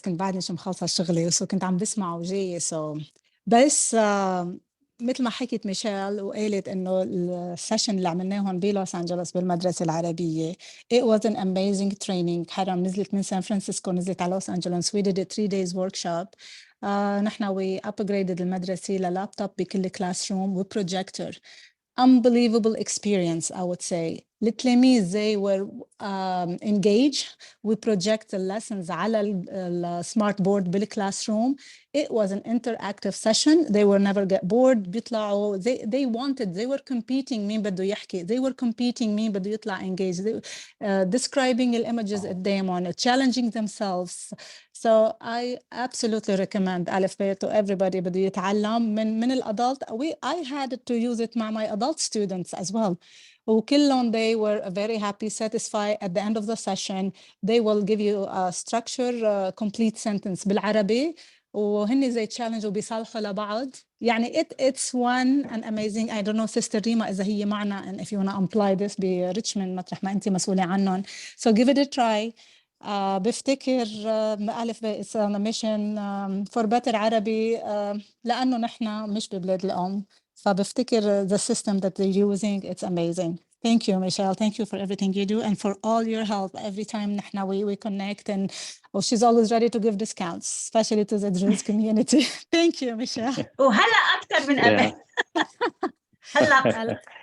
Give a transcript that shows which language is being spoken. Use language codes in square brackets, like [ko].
[ar] كنت بعدني شو مخلصة شغلي كنت عم بسمع وجاي بس مثل ما حكيت ميشيل وقالت إنه السيشن اللي عملناهم بلوس أنجلوس بالمدرسة العربية [en] it was an amazing training. [ar] حرام نزلت من سان فرانسيسكو نزلت على لوس أنجلوس. [en] We did a 3 days workshop. [ar] نحن [en] we upgraded [ar] المدرسة للابتوب بكل كلاس روم وبروجيكتور. [en] Unbelievable experience, I would say. للتلاميذ they were engaged. We project the lessons [ar] على السمارت بورد بالكلاس روم. [en] It was an interactive session. They will never get bored. [ar] بيطلعوا [en] they wanted, they were competing [ar] مين بده يحكي. [en] They were competing [ar] مين بده يطلع [en] engaged. Describing the images [ar] قدامهم, [en] challenging themselves. So I absolutely recommend Alefb to everybody [ar] بده يتعلم من الادلت. [en] I had to use it [ar] مع [en] my adult students as well. [ar] وكلهم [en] they were very happy, satisfied. At the end of the session they will give you a structure complete sentence [ar] بالعربي وهن زي [en] challenge [ar] وبيصالحوا لبعض. يعني [en] it's one and amazing. I don't know sister ريما [ar] إذا هي معنا [en] and if you want to apply this [ar] بريتشموند مطرح ما أنت مسؤولة عنهم. [en] So give it a try. [ar] بفتكر ألف [en] it's on a mission for better [ar] عربي لأنه نحن مش ببلاد الأم. فبفتكر [en] the system that they're using, it's amazing. Thank you, Michelle. Thank you for everything you do and for all your help every time [ar] نحن [en] we connect. And she's always ready to give discounts, especially to the Druze community. Thank you, Michelle. [ar] وهلا أكثر من قبل. هلا